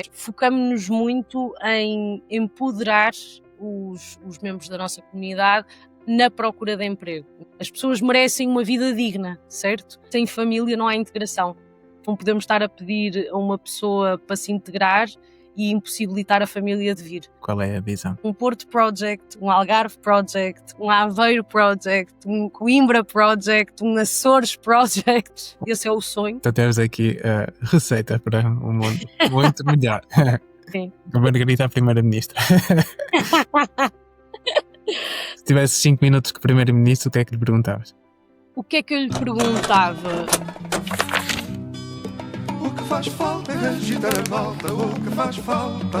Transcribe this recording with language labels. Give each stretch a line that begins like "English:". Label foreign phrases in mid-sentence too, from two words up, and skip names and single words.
Portuguese: Focamos-nos muito em empoderar os membros da nossa comunidade na procura de emprego. As pessoas merecem uma vida digna, certo? Sem família não há integração. Não podemos estar a pedir a uma pessoa para se integrar e impossibilitar a família de vir. Qual é a visão? Um Porto Project, um Algarve Project, um Aveiro Project, um Coimbra Project, um Açores Project. Esse é o sonho. Então temos aqui a receita para um mundo muito melhor. Sim. A Margarida, a primeira-ministra. Se tivesse 5 minutos com o primeiro-ministro, o que é que lhe perguntavas? O que é que eu lhe perguntava? O que faz falta é agitar a malta, o que faz falta.